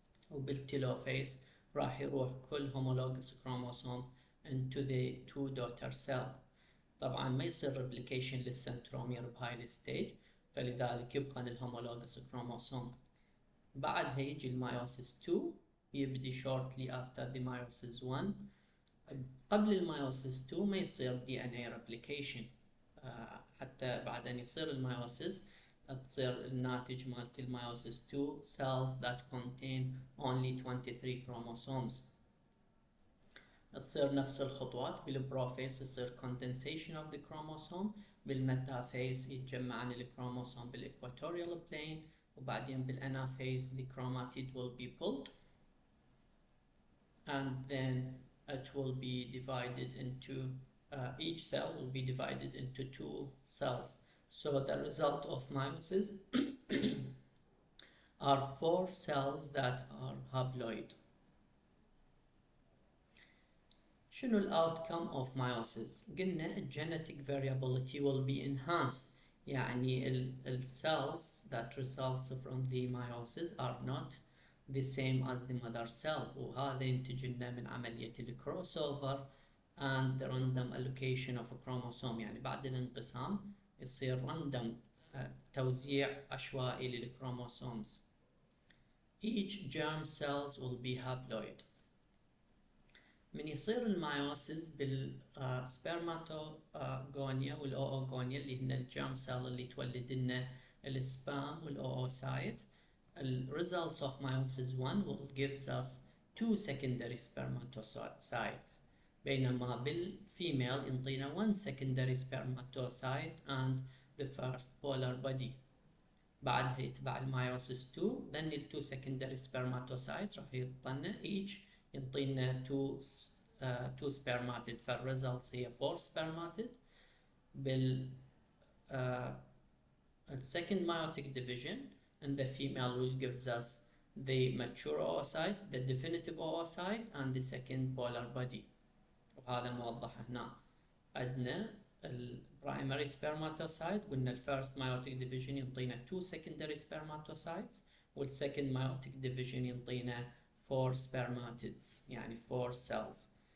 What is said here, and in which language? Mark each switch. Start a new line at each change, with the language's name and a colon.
Arabic: وبالتيلوفيس راح يروح كل
English: homologous chromosome into the two daughter cell.
Arabic: طبعا ما يصير replication للسنترومير بهاي الستيج، فلذلك يبقى الهومولوجس كروموسوم. بعدها يجي المايوسيس 2 يبدي
English: shortly after the meiosis 1.
Arabic: قبل المايوسيس 2 ما يصير DNA replication، حتى بعد أن يصير المايوسيس تصير الناتج مالت المايوسيس 2
English: cells that contain only 23 chromosomes.
Arabic: تصير نفس الخطوات. بالبروفيس يصير
English: condensation of the chromosome،
Arabic: بالميتافيس يتجمعن الكروموسوم بالاكواتوريال بلين، وبعدين بالانافيس
English: the chromatid will be pulled and then it will be divided into each cell will be divided into two cells. So the result of meiosis are 4 cells that are haploid.
Arabic: شنو الأوتكم
English: of meiosis؟ قلنا genetic variability will be enhanced، يعني ال cells that results from the meiosis are not the same as the mother cell،
Arabic: وهذا ينتج لنا من عملية الكروس اوفر
English: and the random allocation of a chromosome.
Arabic: يعني بعد الانقسام يصير random توزيع عشوائي للكروموسومز.
English: Each germ cells will be haploid.
Arabic: من يصير المايوسيس بالسبرماتوغونيا والأوغونيا اللي هن الجيرم سيل اللي تولد لنا السبام والأوسايت.
English: The results of meiosis 1 will gives us 2 secondary spermatocytes،
Arabic: بينما بالفيميل ينطينا
English: 1 secondary spermatocyte and the first polar body.
Arabic: بعدها يتبع المايوسيس 2 then ال 2 secondary spermatocyte راح يعطينا each ينطينا 2 spermatid، فالريزلتس هي 4 spermatid.
English: بال second meiotic division and the female will gives us the mature oocyte, the definitive oocyte and the second polar body،
Arabic: وهذا موضح هنا.
English: عندنا primary spermatocyte، قلنا first meiotic division ينطينا 2 secondary spermatocytes، والsecond meiotic division ينطينا 4 spermatids يعني 4 cells.